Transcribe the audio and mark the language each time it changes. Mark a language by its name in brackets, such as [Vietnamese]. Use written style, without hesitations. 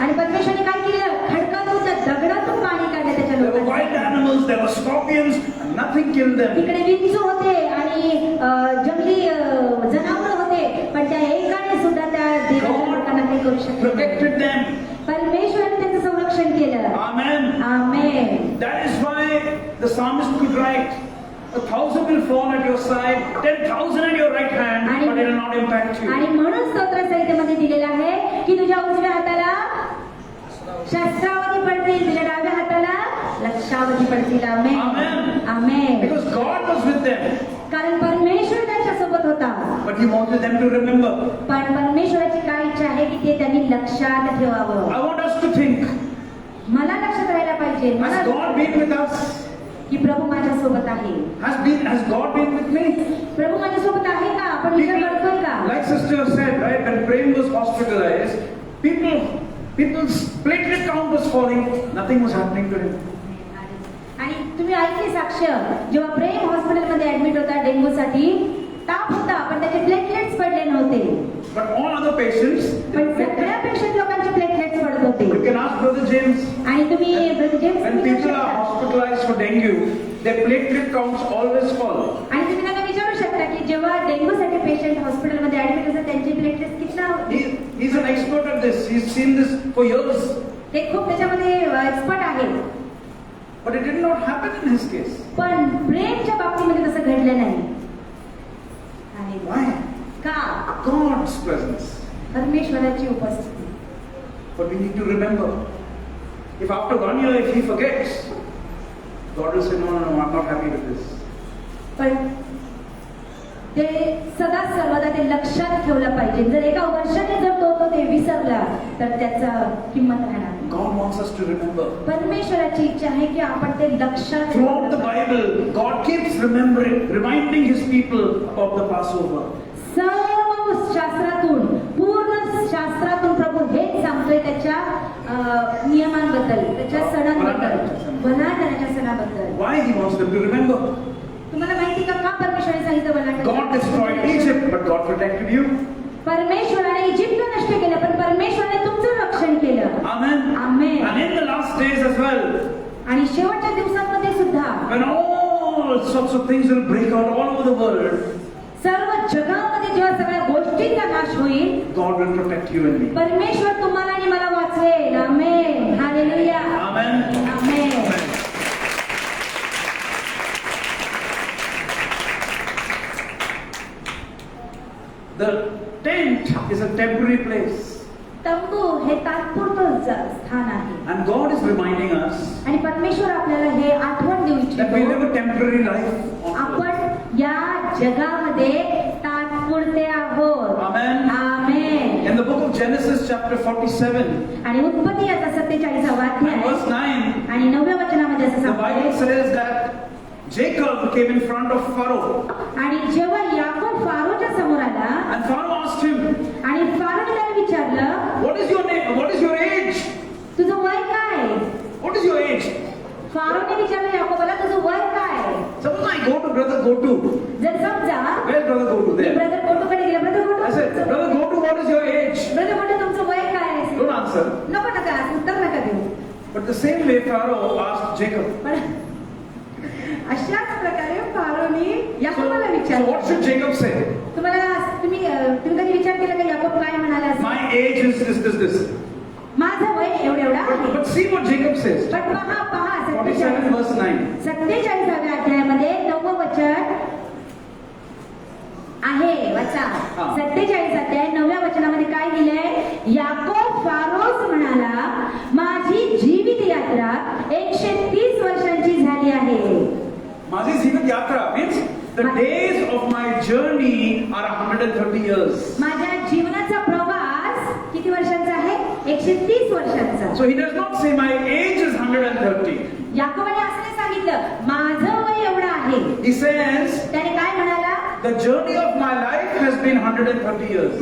[Marathi] आणि परमेश्वराने काय केलं? खडकातून त्या दगडातून पाणी काढलं त्याच्या [English] There were wild [Marathi] लोकांना. [English] animals, there were scorpions, and nothing killed them. [Marathi] तिकडे विंचू होते आणि जंगली जनावर होते, पण त्या एकाने सुद्धा त्या देवाच्या लोकांना काही करू शकले नाही. [English] Protected them. [Marathi] परमेश्वराने त्यांचं संरक्षण केलं. [English] Amen. [Marathi] Amen. [English] That is why the psalmist could write, 1,000 will fall at your side, 10,000 at your right hand, but it will not impact you. [Marathi] आणि म्हणून स्तोत्र संहितेमध्ये दिलेलं आहे की तुझ्या उजव्या हाताला शस्त्रावधी पडतील, तुझ्या डाव्या हाताला लक्षावधी पडतील. आमेन. [English] Amen. [Marathi] Amen. [English] Because God was with them, [Marathi] कारण परमेश्वर त्यांच्या सोबत होता. [English] but He wanted them to remember. [Marathi] पण परमेश्वराची काय इच्छा आहे की ते त्यांनी लक्षात ठेवावं. [English] I want us to think, [Marathi] मला लक्षात राहायला पाहिजे [English] has [Marathi] मला [English] God been with us? [Marathi] की प्रभू माझ्या सोबत आहे. [English] Has God been with me? [Marathi] प्रभू माझ्या सोबत आहे का? आपण विचार करतोय का? [English] Like sister said, right, when Prem was hospitalized, people's platelet count was falling, nothing was happening to him. [Marathi] आणि तुम्ही ऐकली साक्ष, जेव्हा प्रेम हॉस्पिटलमध्ये ऍडमिट होता डेंग्यूसाठी, ताप होता पण त्याचे प्लेटलेट्स पडले नव्हते. [English] But all other patients, [Marathi] पण सगळ्या पेशंट लोकांचे प्लेटलेट्स पडत होते. [English] you can ask Brother James, [Marathi] आणि तुम्ही ब्रदर जेम्स [English] when [Marathi] तुम्ही [English] people are hospitalized for dengue, their platelet counts always fall. [Marathi] आणि तुम्ही त्यांना विचारू शकता की जेव्हा डेंग्यूसाठी पेशंट हॉस्पिटलमध्ये ऍडमिट असतात त्यांचे प्लेटलेट्स कितना [English] He's an expert at this. He's seen this for years. [Marathi] ते खूप त्याच्यामध्ये एक्सपर्ट आहेत. [English] But it did not happen in his case. [Marathi] पण प्रेमच्या बाबतीमध्ये तसं घडलं नाही. आणि [English] Why? [Marathi] का? [English] God's presence. [Marathi] परमेश्वराची उपस्थिती. [English] But we need to remember. If after 1 year, if he forgets, God will say, no, I'm not happy with this. [Marathi] पण ते सदा सर्वदा ते लक्षात ठेवलं पाहिजे. जर एका वर्षाने जर तो ते विसरला तर त्याचा किंमत राहणार नाही. [English] God wants us to remember. [Marathi] परमेश्वराची इच्छा आहे की आपण ते लक्षात [English] Throughout the [Marathi] ठेवलं. [English] Bible, God keeps reminding His people about the Passover. [Marathi] सर्व शास्त्रातून, पूर्ण शास्त्रातून प्रभू हेच सांगतोय त्याच्या नियमांबद्दल, त्याच्या सणांबद्दल, बलिदानाच्या सणाबद्दल. [English] Why He wants them to remember? [Marathi] तुम्हाला माहिती का परमेश्वराने सांगितलं [English] God [Marathi] बलिदान? [English] destroyed Egypt, but God protected you. [Marathi] परमेश्वराने इजिप्त नष्ट केलं पण परमेश्वराने तुमचं रक्षण केलं. [English] Amen. Amen. And in the last days as well, [Marathi] आणि शेवटच्या दिवसांमध्ये सुद्धा [English] when all sorts of things will break out all over the world, [Marathi] सर्व जगामध्ये जेव्हा सगळ्या गोष्टींचा नाश होईल, [English] God will protect you and me. [Marathi] परमेश्वर तुम्हाला आणि मला वाचवेल. आमेन. Hallelujah. [English] Amen. [Marathi] Amen. [English] The tent is a temporary place. [Marathi] तंबू हे तात्पुरतं स्थान आहे. [English] And God is reminding us [Marathi] आणि परमेश्वर आपल्याला हे आठवण देऊ [English] that we live [Marathi] इच्छितो. [English] a temporary life on earth. [Marathi] आपण या जगामध्ये तात्पुरते आहोत. [English] Amen. [Marathi] Amen. [English] In the book of Genesis chapter 47 [Marathi] आणि उत्पत्ती याचा 47 [English] and [Marathi] अध्याय [English] verse 9, [Marathi] आणि 9व्या वचनामध्ये असं [English] the Bible [Marathi] सांगते, [English] says that Jacob came in front of Pharaoh [Marathi] आणि जेव्हा याकोब फारोच्या समोर आला [English] and Pharaoh asked him, [Marathi] आणि फारोने त्याला विचारलं, [English] what is your name? What is your age? [Marathi] तुझं वय काय? [English] What is your age? [Marathi] फारोने विचारलं याकोबाला, तुझं वय काय? [English] Suppose I go to brother Gotu. [Marathi] जर समजा [English] Where's brother Gotu there? [Marathi] Brother गोटूकडे गेला, brother [English] I said, [Marathi] gotu, [English] brother Gotu, what is your age? [Marathi] Brother gotu तुमचं वय काय? [English] Don't answer. [Marathi] नको नका उत्तर नका देऊ. [English] But the same way Pharaoh asked Jacob. [Marathi] पण अशाच प्रकारे फारोने [English] So, [Marathi] याकोबाला [English] so [Marathi] विचारलं. [English] what should Jacob say? [Marathi] तुम्ही कधी विचार केला का याकोब काय म्हणाला असेल? [English] My age is this. [Marathi] माझं वय एवढं आहे. [English] But see what Jacob says. [Marathi] पण पहा [English] 47 verse 9. [Marathi] 47व्या अध्यायामध्ये 9वं वचन आहे. वाचा. हा. 47 अध्याय 9व्या वचनामध्ये काय लिहिलंय? याकोब फारोस म्हणाला, माझी जीवित यात्रा 130 वर्षांची झाली आहे. माझी जीवित यात्रा [English] means the days of my journey are 130 years. [Marathi] माझ्या जीवनाचा प्रवास किती वर्षांचा आहे? 130 वर्षांचा. [English] So he does not say my age is 130. [Marathi] याकोबाने असं नाही सांगितलं माझं वय एवढं आहे. [English] He says [Marathi] त्याने काय म्हणाला? [English] the journey of my life has been 130 years.